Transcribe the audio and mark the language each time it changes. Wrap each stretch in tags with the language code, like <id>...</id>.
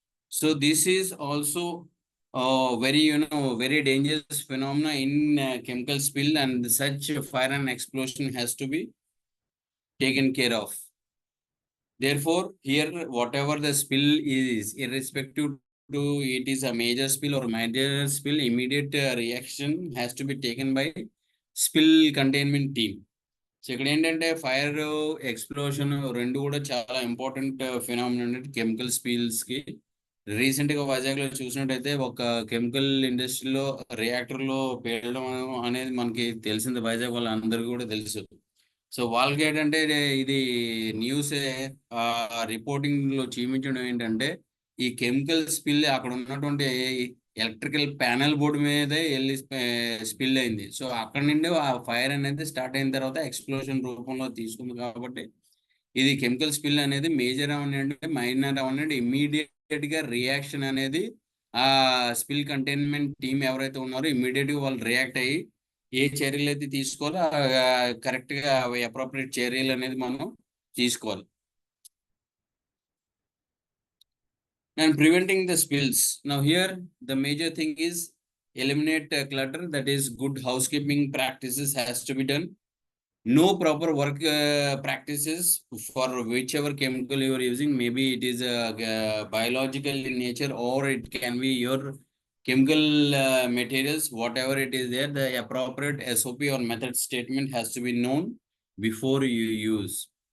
<en>So this is also very, very dangerous phenomena in chemical spill, and such fire and explosion has to be taken care of. Therefore, here, whatever the spill is, irrespective to it is a major spill or minor spill, immediate reaction has to be taken by spill containment team.</en> <te>So ఇక్కడ ఏంటంటే fire explosion రెండు కూడా చాలా important phenomena chemical spills కి. Recent గా వైజాగ్ లో చూసినట్టయితే ఒక కెమికల్ ఇండస్ట్రీలో రియాక్టర్ లో పేలడం అనేది మనకి తెలిసింది, వైజాగ్ వాళ్ళందరికీ కూడా తెలుసు. సో వాళ్ళకి ఏంటంటే ఇది న్యూస్ రిపోర్టింగ్ లో చూపించడం ఏంటంటే ఈ కెమికల్ స్పిల్ అక్కడ ఉన్నటువంటి ఎలక్ట్రికల్ ప్యానెల్ బోర్డు మీదే వెళ్ళి స్పిల్ అయింది. సో అక్కడ నుండి ఆ ఫైర్ అనేది స్టార్ట్ అయిన తర్వాత ఎక్స్ప్లోషన్ రూపంలో తీసుకుంది. కాబట్టి ఇది కెమికల్ స్పిల్ అనేది మేజర్ అవనండి మైనర్ అవనండి, ఇమ్మీడియట్ గా రియాక్షన్ అనేది ఆ స్పిల్ కంటైన్మెంట్ టీమ్ ఎవరైతే ఉన్నారో ఇమ్మీడియట్ గా వాళ్ళు రియాక్ట్ అయ్యి ఏ చర్యలు అయితే తీసుకోవాలో కరెక్ట్ గా అప్రోప్రియేట్ చర్యలు అనేది మనం తీసుకోవాలి.</te> <en>And preventing the spills. Now here the major thing is eliminate clutter, that is good housekeeping practices has to be done. No proper work practices for whichever chemical you are using. Maybe it is biological in nature, or it can be your chemical materials, whatever it is there, the appropriate SOP or method statement has to be known before you use.</en>